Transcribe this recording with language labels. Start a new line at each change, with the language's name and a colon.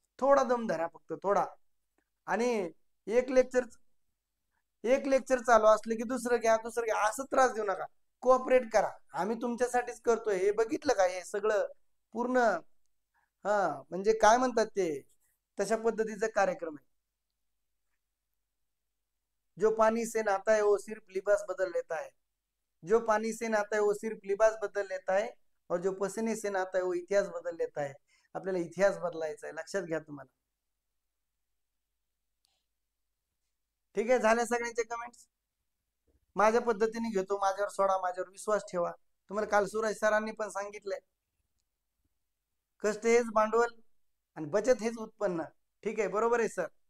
Marathi: थोडा दम धरा फक्त, थोडा. आणि एक लेक्चर एक लेक्चर चालू असले की दुसरं घ्या, दुसरं घ्या, असं त्रास देऊ नका. कोऑपरेट करा, आम्ही तुमच्यासाठीच करतोय. हे बघितलं का, हे सगळं पूर्ण, हा, म्हणजे काय म्हणतात ते, तशा पद्धतीचा कार्यक्रम आहे.
Hindi: जो पानी से नहाता है वो सिर्फ लिबास बदल लेता है, जो पानी से नहाता है वो सिर्फ लिबास बदल लेता है, और जो पसीने से नहाता है वो इतिहास बदल लेता है.
Marathi: आपल्याला इतिहास बदलायचा आहे, लक्षात घ्या तुम्हाला. ठीक आहे, झाल्या सगळ्यांचे कमेंट्स? माझ्या पद्धतीने घेतो, माझ्यावर सोडा, माझ्यावर विश्वास ठेवा. तुम्हाला काल सुरेश सरांनी पण सांगितलंय, कष्ट हेच भांडवल आणि बचत हेच उत्पन्न. ठीक आहे, बरोबर आहे सर?